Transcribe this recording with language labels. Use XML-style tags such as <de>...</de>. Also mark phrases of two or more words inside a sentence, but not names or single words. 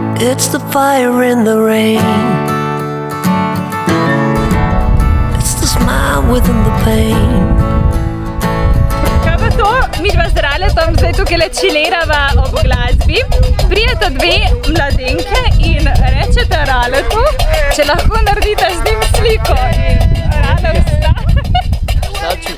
<en>It's the fire in the rain. It's the smile within the pain.</en> <sl>Kaj pa to? Midva z Raletom zdaj tukaj čilirava ob glasbi. Prijeta dve mladenke in rečete Raletu, če lahko naredite z njim sliko. In Rale vstane.</sl>